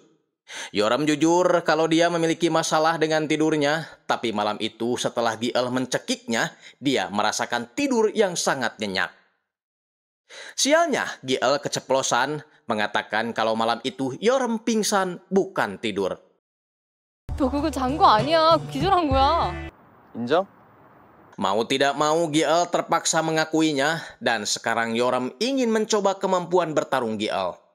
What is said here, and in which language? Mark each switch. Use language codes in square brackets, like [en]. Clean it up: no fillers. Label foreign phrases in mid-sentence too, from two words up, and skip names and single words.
[id] Yoram jujur kalau dia memiliki masalah dengan tidurnya, tapi malam itu setelah Giel mencekiknya, dia merasakan tidur yang sangat nyenyak. Sialnya, Giel keceplosan, mengatakan kalau malam itu Yoram pingsan, bukan tidur. [ko] 너 그거 잔 거 아니야. 기절한 거야. 인정? [id] Mau tidak mau, Giel terpaksa mengakuinya, dan sekarang Yoram ingin mencoba kemampuan bertarung Giel.